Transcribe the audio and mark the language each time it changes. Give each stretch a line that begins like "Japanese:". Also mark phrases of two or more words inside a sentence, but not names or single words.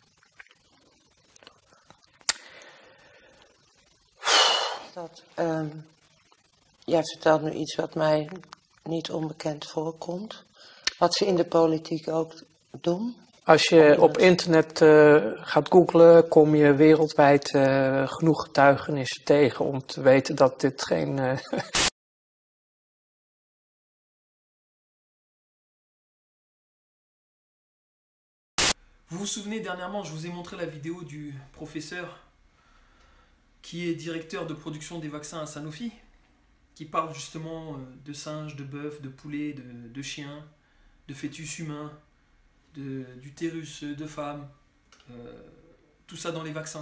Dutch: Jij vertelt nu iets wat mij niet onbekend voorkomt. Wat ze in de politiek ook doen. Als je op internet gaat googlen, kom je wereldwijd genoeg getuigenissen tegen om te weten dat dit geen...
French: Vous vous souvenez, dernièrement, je vous ai montré la vidéo du professeur qui est directeur de production des vaccins à Sanofi, qui parle justement de singes, de bœufs, de poulets, de chiens, de fœtus humains, d'utérus de femmes, tout ça dans les vaccins.